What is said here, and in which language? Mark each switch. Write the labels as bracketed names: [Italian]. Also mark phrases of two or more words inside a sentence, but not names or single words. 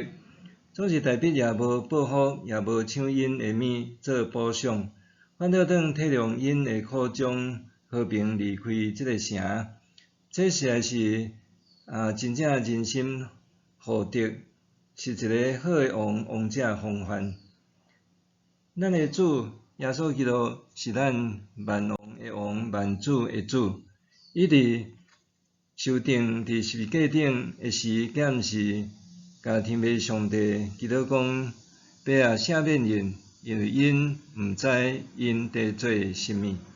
[Min Nan Chinese] 总是达比也无报复，也无抢因的物做补偿，反倒转体谅因的苦衷，和平离开这个城。这实在是真正人心护德，是一个好的王者风范。咱的主耶稣基督是咱万王的王，万主的主。伊伫受定伫十字架顶的时，检视甲天父上帝祈祷讲：爸啊，赦免因，因为因毋知因在做甚物。